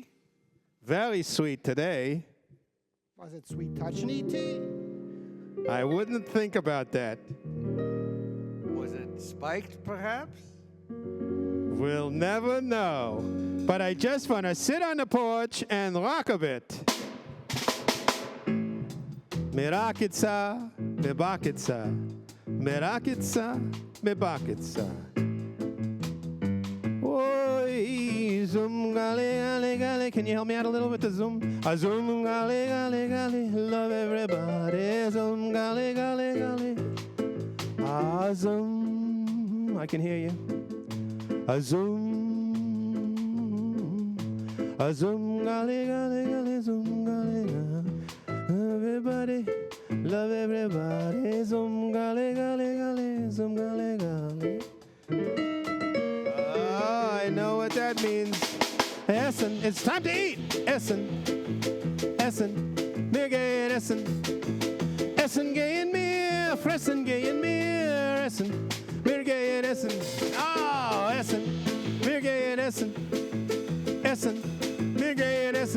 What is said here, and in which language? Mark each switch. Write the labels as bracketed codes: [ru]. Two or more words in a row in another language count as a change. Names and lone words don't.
[en] Very sweet today. Was it sweet touch-and-eat tea? I wouldn't think about that. Was it spiked, perhaps? We'll never know. But I just want to sit on the porch and rock a bit. Mirakitsa, mibakitsa, mirakitsa, mibakitsa. Oi, zoom gale gale gale. Can you help me out a little with the zoom? A zoom gale gale gale. Love everybody. Zoom gale gale gale. A zoom. I can hear you. A zoom. A zoom gale gale gale. Zoom gale gale. Everybody. Love everybody. Zoom gale gale gale. Zoom gale gale. I know what that means. Essen, it's time to eat. [de] Essen, Essen, mir gehen Essen. Essen gehen mir, fressen gehen mir. Essen, mir gehen Essen. Oh, Essen, mir gehen Essen. Essen, mir gehen Essen.